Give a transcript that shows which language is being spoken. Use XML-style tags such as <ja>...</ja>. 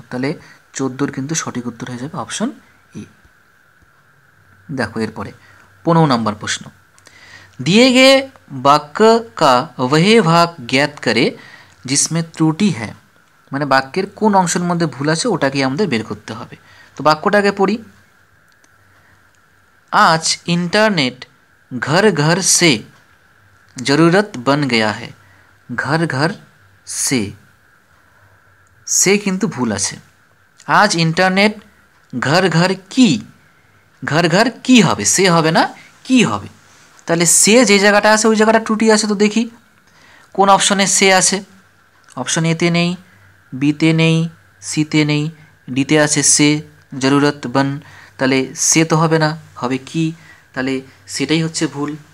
<bn>তাহলে 14-র কিন্তু সঠিক উত্তর হয়ে যাবে অপশন এ। দেখো এরপরে 15 নম্বর প্রশ্ন,</bn> <hi>दिए गए वाक्य का वह भाग ज्ञात करे जिसमें त्रुटि है,</hi> <bn>মানে বাক্যের কোন অংশের মধ্যে ভুল আছে ওটাকে আমাদের বের করতে হবে। তো বাক্যটাকে পড়ি,</bn> <hi>आज इंटरनेट घर घर से ज़रूरत बन गया है, घर घर से</hi> <bn>কিন্তু ভুল আছে।</bn> <hi>আজ ইন্টারনেট ঘর ঘর কি,</hi> <bn>ঘর ঘর কি হবে, সে হবে না কি হবে। তাহলে সে যে জায়গাটা আছে ওই জায়গাটা ত্রুটি আছে। তো দেখি কোন অপশনে সে আছে, অপশন এতে নেই, বিতে নেই, সিতে নেই, ডিতে আছে</bn> <hi>সে জরুরত বন,</hi> <bn>তাহলে সে তো হবে না, হবে কি, তাহলে সেটাই হচ্ছে ভুল।</bn>